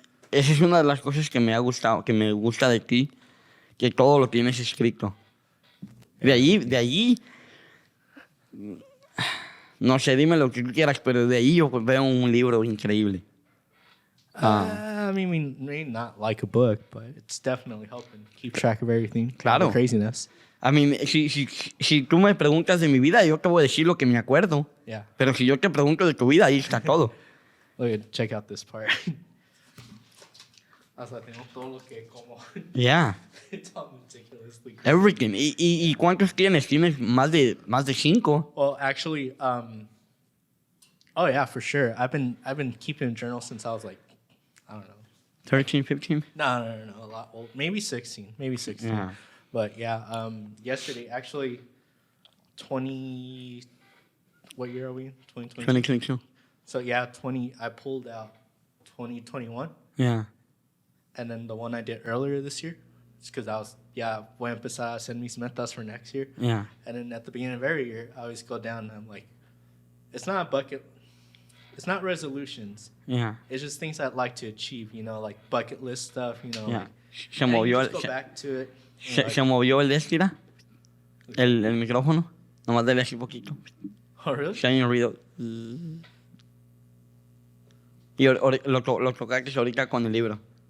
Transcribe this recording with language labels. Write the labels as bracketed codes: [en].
[es] Esa es una de las cosas que me ha gustado, que me gusta de ti, que todo lo tienes escrito. De allí, no sé, dime lo que tú quieras, pero de ahí yo veo un libro increíble. [en] I mean, maybe not like a book, but it's definitely helping keep track of everything. [es] Claro. [en] The craziness. I mean, [es] si tú me preguntas de mi vida, yo te voy a decir lo que me acuerdo. [en] Yeah. [es] Pero si yo te pregunto de tu vida, ahí está todo. [en] Look, check out this part. [es] Hasta tengo todo lo que como. [en] Yeah. It's all meticulously. Everything. [es] ¿Y cuántos tienes? ¿Tienes más de 5? [en] Well, actually, oh yeah, for sure. I've been keeping a journal since I was like, I don't know. 13, 15? No, a lot old. Maybe 16. Yeah. But yeah, yesterday, actually, 20. What year are we in? 2022. 2022. So yeah, I pulled out 2021, Yeah. and then the one I did earlier this year, just because [es] voy a empezar a hacer mis metas [en] for next year. Yeah. And then at the beginning of every year, I always go down and I'm like, it's not resolutions. Yeah. It's just things I'd like to achieve, you know, like bucket list stuff, you know. Yeah. Like, [es] Se [en] and you [es] movió, [en] just go back to it. [es] se movió el Destira, el micrófono. Nomás dale así poquito. [en] Oh, really? Shine your [es] ruido. Y lo tocaste ahorita con el libro.